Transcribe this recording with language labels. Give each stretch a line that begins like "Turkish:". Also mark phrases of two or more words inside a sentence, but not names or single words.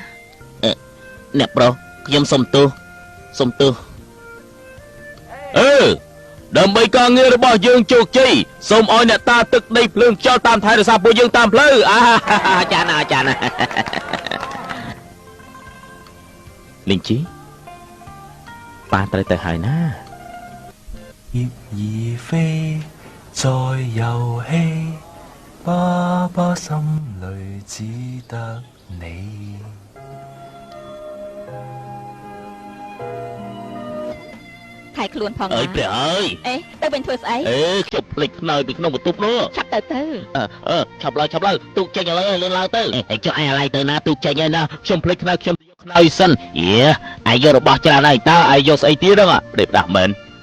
Khmer: អ្នកប្រុសខ្ញុំសុំទោសដើម្បីការងាររបស់យើងជោគជ័យសូមឲ្យអ្នកតាទឹកដីភ្លើងខ្យល់តាមថែរក្សាពួកយើងតាមផ្លូវចាណាលីងជីប៉ាត្រូវទៅហើយណា
Cantonese: 葉兒飛在遊戲，爸爸心裏只得你。
Khmer: ថែខ្លួនផង អើយព្រះអើយ ទៅវិញធ្វើស្អី ខ្ញុំភ្លេចខ្នើយពីក្នុងបន្ទប់នោះ ឆាប់ទៅ ឆាប់ឡើងទូកចេញឥឡូវលឿនឡើងទៅចុះឯអាឡៃទៅណាទូកចេញហើយណាខ្ញុំភ្លេចខ្នើយខ្ញុំយកខ្នើយសិនឯយករបស់ច្រើនហើយតើឯយកស្អីទៀតហ្នឹងផ្ដេកផ្ដាស់មែន